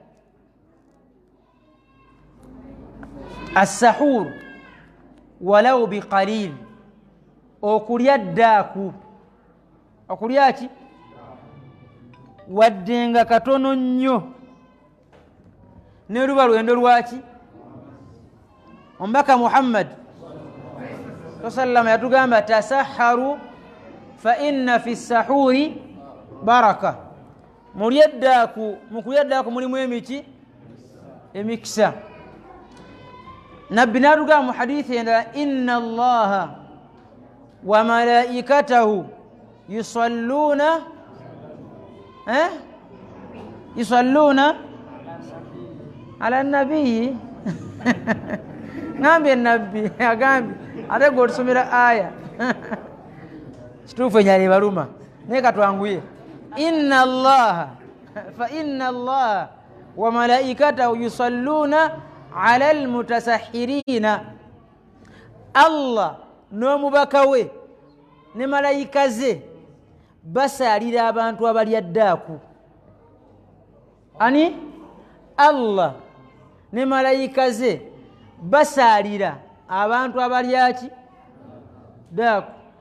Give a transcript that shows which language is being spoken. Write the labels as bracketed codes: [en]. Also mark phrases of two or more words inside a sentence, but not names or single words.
[ar] السحور ولو بقليل [lg] okulya ddaaku okulya ki wadde nga katono nnyo ne luba lwendo lwaki omubaka Muhammad sallama yatugamba [ar] تسحروا فإن في السحور بركة [lg] mulye ddaaku mukulya ddaaku mulimu emiki emikisa nabbi n'atugamba mu hadithi endala [ar] إن الله وملائكته يصلون على النبي [lg] ngambye nabbi agambye ate gwe otusomera aya kituufu enyala ebaluma naye katwanguye [ar] فإن الله وملائكته يصلون على المتسحرين [lg] Allah n'omubaka we ne malayika ze basaalira abantu abalya ddaaku ani Allah ne malayika ze basaalira abantu abalyaki ddaaku